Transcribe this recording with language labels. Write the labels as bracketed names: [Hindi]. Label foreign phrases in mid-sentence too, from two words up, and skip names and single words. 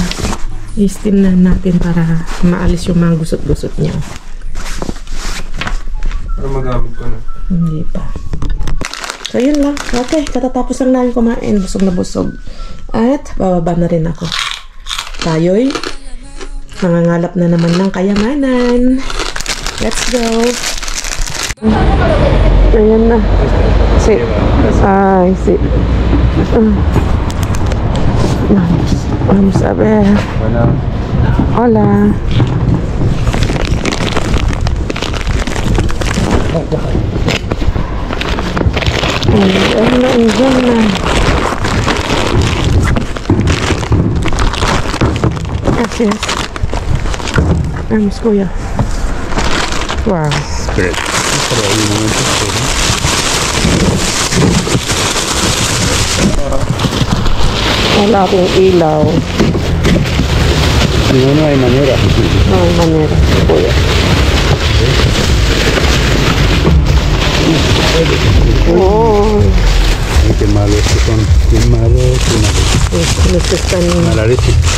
[Filipino] I-steam na natin para maalis yung mga gusot-gusot niya. Para magamit ko na. Hindi pa. So, yun lang. Okay, katatapos lang namin kumain. Busog na busog. At, bababa na rin ako. Tayo'y nangangalap na naman ng kayamanan. [English] Let's go. [Filipino] Ayan na. See. Ay, [Spanish] see. Vamos a ver. Hola. [Filipino] Ayan na. [Spanish] Gracias. Vamos, [Filipino] kuya. Wow. Spirit. Wala akong ilaw. [Spanish] No hay manera. No hay manera, kuya. Oh. Qué malos que son. Qué malos. Los están... Mala leche.